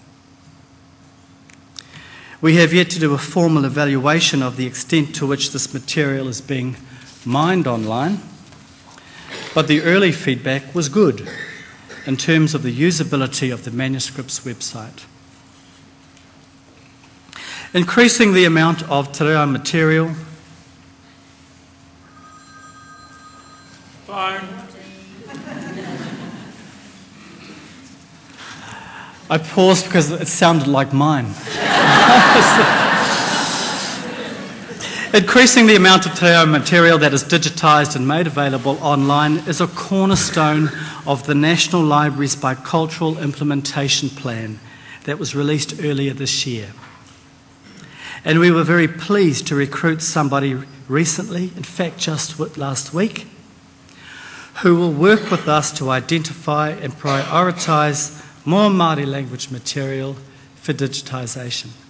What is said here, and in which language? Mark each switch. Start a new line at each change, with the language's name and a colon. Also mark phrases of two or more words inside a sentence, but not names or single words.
English: We have yet to do a formal evaluation of the extent to which this material is being mined online, but the early feedback was good in terms of the usability of the manuscript's website. Increasing the amount of te reo material. Phone. I paused because it sounded like mine. Increasing the amount of te reo material that is digitised and made available online is a cornerstone of the National Library's Bicultural Implementation Plan that was released earlier this year. And we were very pleased to recruit somebody recently, in fact just last week, who will work with us to identify and prioritise more Māori language material for digitisation.